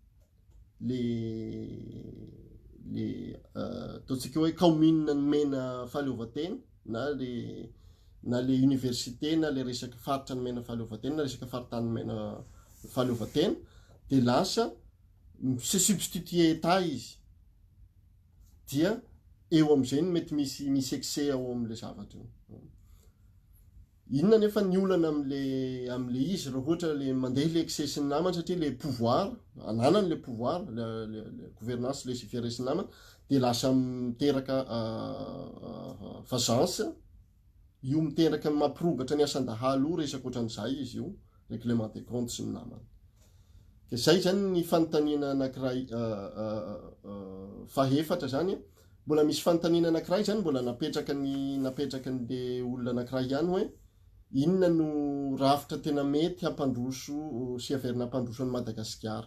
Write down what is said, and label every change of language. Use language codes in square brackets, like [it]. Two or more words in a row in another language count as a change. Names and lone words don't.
[mg] le ataontsika hoe commune ny mena fahaleovan-tena na le université na le resaka faritra ny mena fahaleovan-tena na resaka faritany mena fahaleovan-tena dia lasa [fr] se substituer état [mg] izy dia eo amin'izay mety misy excès ao amin'le zavatra io. Inona nefa ny olana amin'le izy raha ohatra le mandeha le excès sy ny namany satria le pouvoir ananany le pouvoir le [fr] gouvernance laissez-faire [mg] sy ny namany dia lasa miteraka vagance io miteraka mampirobatra ny asan-dahalo io resaka ohatran'izay izy io [fr] règlement des comptes [mg] sy ny namany. Zay zany ny fanontaniana anankiray fahefatra zany mbola misy fanontaniana anankiray zany mbola napetraka n'le olona anankiray ihany hoe inona no rafitra tena mety hampandroso sy averina hampandroso an'i Madagasikara.